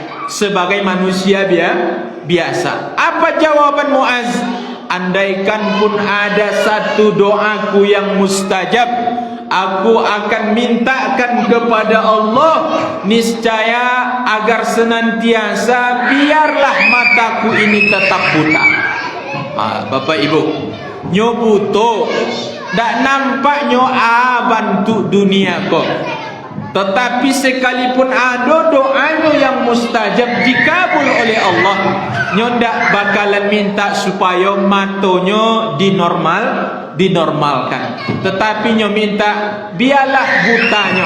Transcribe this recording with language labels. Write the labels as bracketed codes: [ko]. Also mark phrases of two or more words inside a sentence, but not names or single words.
[id] Sebagai manusia biasa, apa jawaban Muaz? Andaikan pun ada satu doaku yang mustajab, aku akan mintakan kepada Allah, niscaya agar senantiasa biarlah mataku ini tetap buta. [min] Bapak Ibu, nyo buto dak nampak nyo bantu dunia kok, tetapi sekalipun ada doanya yang mustajab dikabul oleh Allah, nyo ndak bakalan minta supaya matonyo dinormalkan, tetapi nyo minta biarlah butanyo.